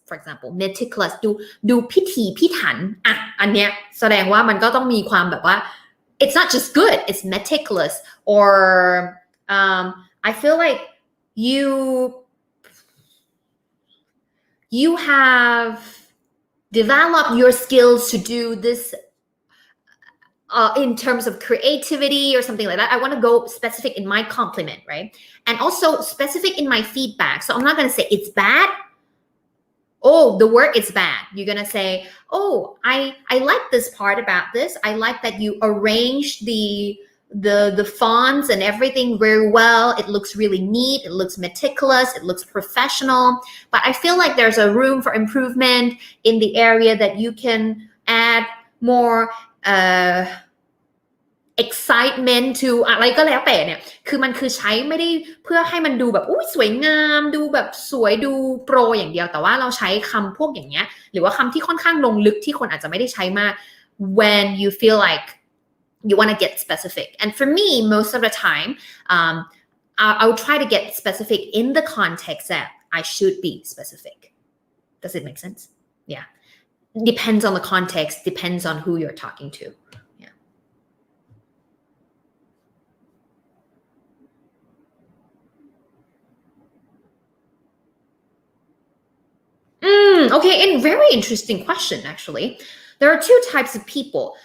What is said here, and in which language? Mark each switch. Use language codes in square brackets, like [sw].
[th] For example, meticulous ดูพิถีพิถันอ่ะอันเนี้ยแสดงว่ามันก็ต้องมีความแบบว่า [en] it's not just good, it's meticulous, or I feel like you have developed your skills to do this in terms of creativity or something like that. I want to go specific in my compliment, right? And also specific in my feedback. So I'm not going to say it's bad. Oh, the work is bad. You're going to say, oh, I like this part about this. I like that you arranged the fonts and everything very well. It looks really neat. It looks meticulous. It looks professional. But I feel like there's a room for improvement in the area that you can add more excitement to [th] อะไรก็แล้วแต่เนี่ยคือมันคือใช้ไม่ได้ เพื่อให้มันดูแบบอุ้ยสวยงามดูแบบสวยดูโปรอย่างเดียวแต่ว่าเราใช้คำพวกอย่างเงี้ยหรือว่าคำที่ค่อนข้างลงลึกที่คนอาจจะไม่ได้ใช้มาก [en] when you feel like you want to get specific and for me most of the time I'll try to get specific in the context that I should be specific. Does it make sense? Yeah. Depends on the context, depends on who you're talking to. Yeah. Okay, and very interesting question actually. There are two types of people.